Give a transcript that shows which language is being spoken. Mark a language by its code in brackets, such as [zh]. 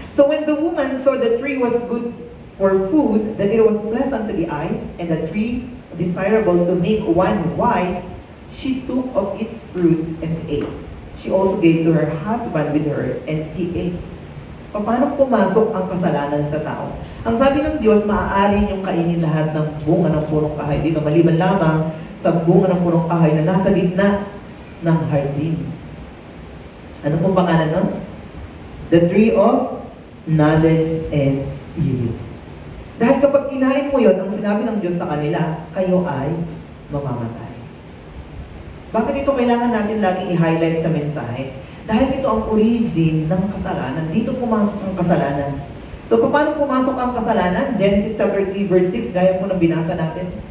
[en] So when the woman saw the tree was good for food, that it was pleasant to the eyes, and the tree desirable to make one wise, she took of its fruit and ate. She also gave to her husband with her, and he ate. [tl] Paano pumasok ang kasalanan sa tao? Ang sabi ng Diyos, maaari niyong kainin lahat ng bunga ng punong kahoy dito, maliban lamang sa bunga ng punong kahoy na nasa gitna ng hardin. Ano pong pangalan nun? [en] The tree of knowledge and evil. [tl] Dahil kapag kinain mo yon, ang sinabi ng Diyos sa kanila, kayo ay mamamatay. Bakit ito kailangan natin laging i-highlight sa mensahe? Dahil ito ang origin ng kasalanan. Dito pumasok ang kasalanan. So, paano pumasok ang kasalanan? Genesis chapter 3 verse 6, gaya po ng binasa natin.